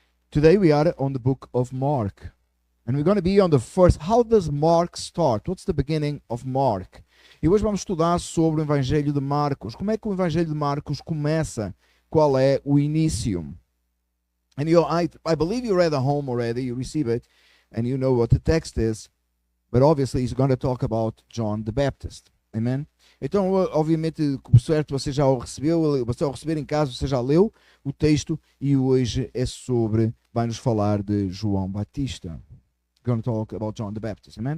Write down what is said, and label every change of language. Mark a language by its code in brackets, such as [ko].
[en] Today we are on the book of Mark. And we're going to be on the first. How does Mark start? What's the beginning of Mark? [pt] E hoje vamos estudar sobre o Evangelho de Marcos. Como é que o Evangelho de Marcos começa? Qual é o início? [en] And I believe you read at home already. You receive it. And you know what the text is. But obviously he's going to talk about John the Baptist. Amen? [pt] Então, obviamente, certo, você já o recebeu, você ao receber em casa, você já leu o texto e hoje vai-nos falar de João Batista. [en] We're going to talk about John the Baptist, amen?